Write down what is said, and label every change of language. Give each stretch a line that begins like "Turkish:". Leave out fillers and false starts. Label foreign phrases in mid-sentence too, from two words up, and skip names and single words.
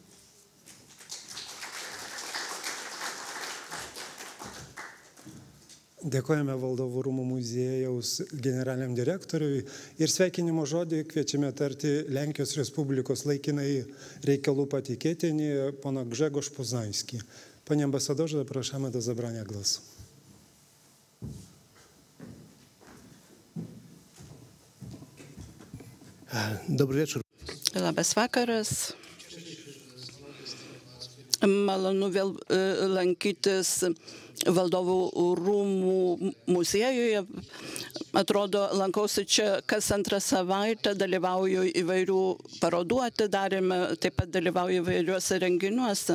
Lithuanian: Dėkojame Valdovų rūmų muziejaus generaliniam direktoriui ir sveikinimo žodį kviečiame tarti Lenkijos Respublikos laikinai reikalų patikėtinį pana Grzegorz Poznański.
Polish: Panie ambasadorze, zapraszamy do zabrania głosu. Dobry wieczór.
Lithuanian: Labas vakaras. Malonu vėl lankytis Valdovų rūmų muziejuje. Atrodo, lankausi čia kas antrą savaitę, dalyvauju įvairių parodų atidarėme, taip pat dalyvauju įvairiuose renginiuose.